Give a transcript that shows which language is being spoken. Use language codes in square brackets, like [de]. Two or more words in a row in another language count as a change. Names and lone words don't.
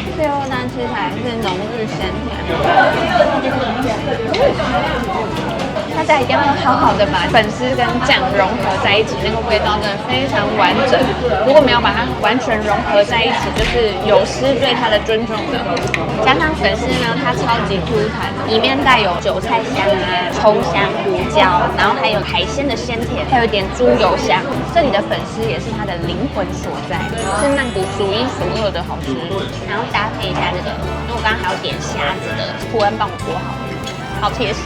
[zh] 蟹肉蛋吃起來是濃郁鮮甜。大家一定要好好的把粉絲跟醬融合在一起，那個味道真的非常完整。如果沒有把它完全融合在一起，就是有失對它的尊重的。加上粉絲呢，它超級 Q 彈，裡面帶有韭菜香啊、蔥香、胡椒，然後還有海鮮的鮮甜，還有一點豬油香。這裡的粉絲也是它的靈魂所在，是曼谷數一數二的好吃。然後搭配一下這個，因為我剛剛還有點蝦子的，胡恩幫我剝好了，好貼心。